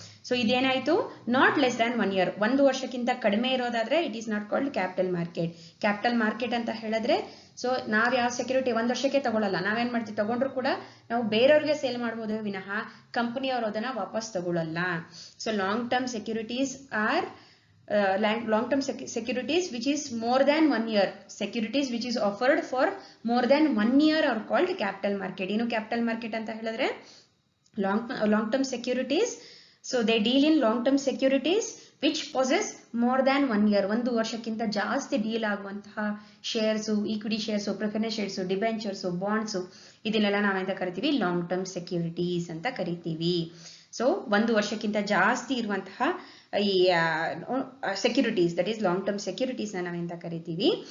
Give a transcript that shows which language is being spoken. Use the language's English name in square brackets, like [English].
[Kannada] So ಇದೇನಾಯ್ತು, [English] Not less than 1 year. [Kannada] 1 ವರ್ಷಕ್ಕಿಂತ ಕಡಿಮೆ ಇರೋದಾದ್ರೆ [English] It is not called capital market. [Kannada] Capital market ಅಂತ ಹೇಳಿದ್ರೆ so ನಾವ್ ಯಾವ ಸೆಕ್ಯೂರಿಟಿ 1 ವರ್ಷಕ್ಕೆ ತಗೊಳ್ಳಲ್ಲ. ನಾವೇನ್ ಮಾಡ್ತೀವಿ, ತಗೊಂಡ್ರು ಕೂಡ ನಾವು ಬೇರೆಯವ್ರಿಗೆ ಸೇಲ್ ಮಾಡಬಹುದು ವಿನಃ ಕಂಪನಿಯವರು ಅದನ್ನ ವಾಪಸ್ ತಗೊಳ್ಳಲ್ಲ. [English] So long term securities are long-term securities which is more than 1 year. Securities which is offered for more than 1 year are called capital market. [Kannada] ಏನು capital market ಅಂತ ಹೇಳಿದ್ರೆ long-term securities. [English] So they deal in long-term securities which possess more than 1 year. [Kannada] 1 ವರ್ಷಕ್ಕಿಂತ ಜಾಸ್ತಿ deal ಆಗುವಂತಹ shares, equity shares, preference shares, debentures, bonds ಇದನ್ನೆಲ್ಲ ನಾವೆಂತ ಕರಿತೀವಿ? Long term securities ಅಂತ ಕರಿತೀವಿ. ಸೊ 1 ವರ್ಷಕ್ಕಿಂತ ಜಾಸ್ತಿ ಇರುವಂತಹ ಈ securities, that is long term securities ನಾವೆಂತ ಕರಿತೀವಿ?